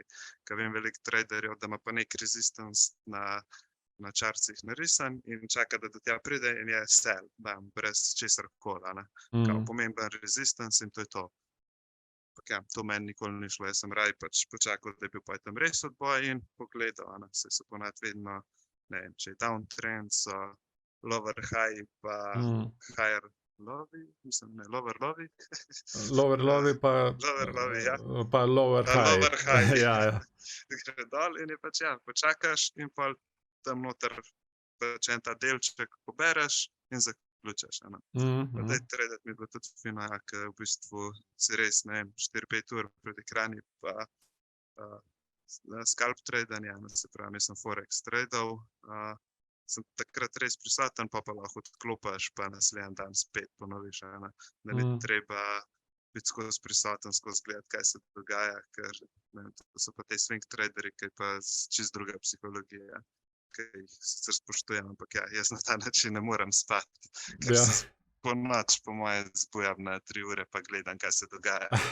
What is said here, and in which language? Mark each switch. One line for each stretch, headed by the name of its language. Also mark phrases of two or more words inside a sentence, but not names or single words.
Slovenian: Ker vem veliko traderjev, da ima pa nek resistance na čarcih narisan in čaka, da do tja pride in je sell, bam, brez česar kola, Kao pomemben resistance in to je to. Ampak ja, to meni nikoli ni šlo, jaz sem raj pač počakal, da je bil pa tam res odboj in pogledal, Saj so ponad vedno, ne vem, če je downtrend, so
English: lower high
Slovenian: pa
English: higher lowi,
Slovenian: mislim, ne,
English: lower lowi. Lower lowi pa Lower lowi, ja. Pa lower high. Lower high.
Slovenian: Ja. Gre dol in je pač, ja, počakaš in pa tam noter pač en ta delček pobereš in zaključaš, Zdaj tradat mi je bilo tudi fino, ja, ker v bistvu si res, ne vem, 4-5 ur pred ekrani pa scalp tradanje, se pravi, jaz sem forex tradal, sem takrat res prisoten, pa lahko odklopiš, pa naslednji dan spet ponoviš, da ni treba biti skozi prisoten, skozi gledati, kaj se dogaja, ker ne vem, to so pa te
English: swing traderji,
Slovenian: ki pa čisto druga psihologija, ki jih sicer spoštujem, ampak ja, jaz na ta način ne morem spati, ker se po noč, po moje, zbujam na 3 ure, pa gledam, kaj se dogaja.